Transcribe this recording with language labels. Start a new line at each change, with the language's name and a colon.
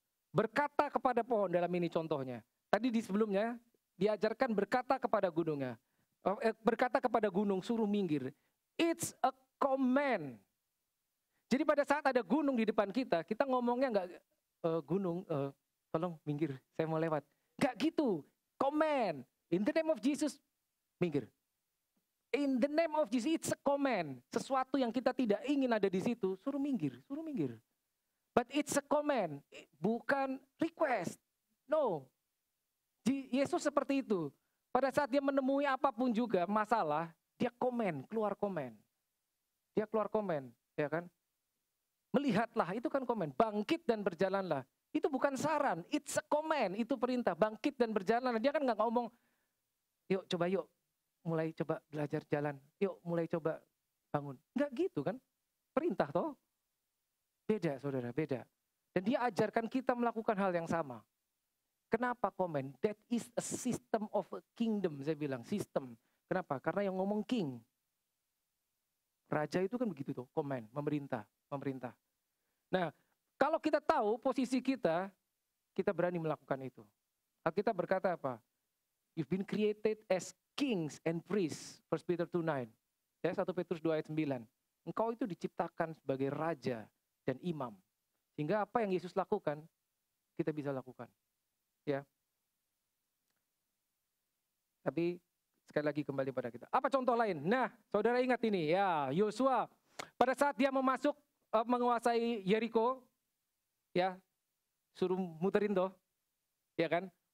Indonesian: Berkata kepada pohon dalam ini contohnya. Tadi di sebelumnya diajarkan berkata kepada gunungnya. Berkata kepada gunung suruh minggir.
English: It's a command.
Indonesian: Jadi pada saat ada gunung di depan kita ngomongnya nggak gunung tolong minggir, saya mau lewat. Nggak gitu.
English: Command. In the name of Jesus, minggir. In the name of Jesus, it's a command.
Indonesian: Sesuatu yang kita tidak ingin ada di situ, suruh minggir, suruh minggir.
English: But it's a command,
Indonesian: bukan request. No. Yesus seperti itu. Pada saat dia menemui apapun juga masalah, dia keluar komen. Dia keluar komen, ya kan? Melihatlah, itu kan komen. Bangkit dan berjalanlah. Itu bukan saran,
English: it's a command,
Indonesian: itu perintah. Bangkit dan berjalanlah. Dia kan nggak ngomong, yuk coba yuk, mulai coba belajar jalan. Yuk mulai coba bangun. Nggak gitu kan? Perintah toh. Beda saudara, beda. Dan dia ajarkan kita melakukan hal yang sama. Kenapa komen?
English: That is a system of a kingdom,
Indonesian: saya bilang. Sistem. Kenapa? Karena yang ngomong king. Raja itu kan begitu tuh, komen, memerintah. Nah, kalau kita tahu posisi kita berani melakukan itu. Kita berkata apa?
English: You've been created as kings and priests.
Indonesian: 1 Peter 2:9. Ya, 1 Petrus 2 ayat 9. Engkau itu diciptakan sebagai raja dan imam. Sehingga apa yang Yesus lakukan, kita bisa lakukan. Ya. Tapi sekali lagi kembali pada kita. Apa contoh lain? Nah, saudara ingat ini ya, Yosua pada saat dia menguasai Yeriko, ya, suruh muterin toh, ya kan?